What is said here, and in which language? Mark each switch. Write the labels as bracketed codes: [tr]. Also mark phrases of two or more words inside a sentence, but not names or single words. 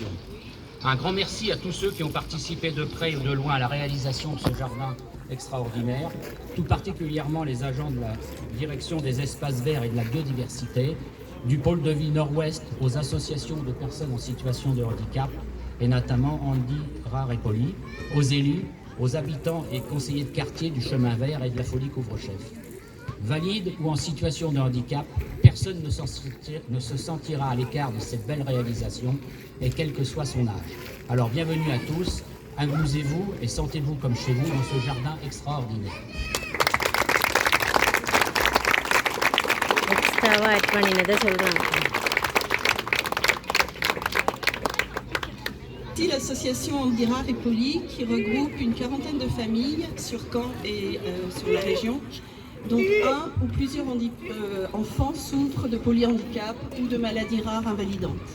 [fr] Un grand merci à tous ceux qui ont participé de près ou de loin à la réalisation de ce jardin extraordinaire, tout particulièrement les agents de la direction des espaces verts et de la biodiversité, du pôle de vie Nord-Ouest aux associations de personnes en situation de handicap, et notamment Andy Rare et Poli, aux élus, aux habitants et conseillers de quartier du chemin vert et de la folie couvre-chef. Valide ou en situation de handicap, personne ne se sentira à l'écart de cette belle réalisation, et quel que soit son âge. Alors bienvenue à tous, amusez-vous et sentez-vous comme chez vous dans ce jardin extraordinaire. [ta] எக்ஸ்ட்ராவாக ஆட் பண்ணினதை சொல்கிறாங்க. [fr] Ici, l'association Andy Rare et Poli qui regroupe une quarantaine de familles sur Caen et sur la région, dont un ou plusieurs enfants souffrent de polyhandicap ou de maladies rares invalidantes.